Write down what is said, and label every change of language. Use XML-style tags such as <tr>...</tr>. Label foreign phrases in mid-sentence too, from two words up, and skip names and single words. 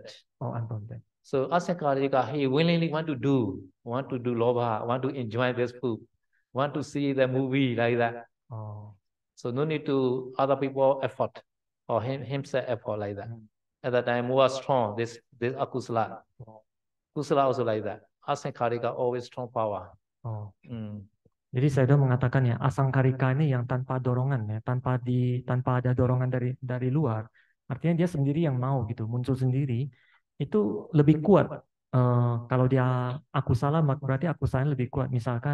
<en>Unprompted. So asangkarika, he willingly want to do lobha, want to enjoy this food, want to see the movie like that. So no need to other people effort or himself effort like that. At that time more strong, this akusala. Kusala also like that. Asangkarika always strong power.</en> <id>Jadi saya udah mengatakan ya, asangkarika ini yang tanpa dorongan ya, tanpa ada dorongan dari luar. Artinya dia sendiri yang mau gitu, muncul sendiri. Itu lebih kuat. Kalau dia akusala berarti akusala lebih kuat.</id>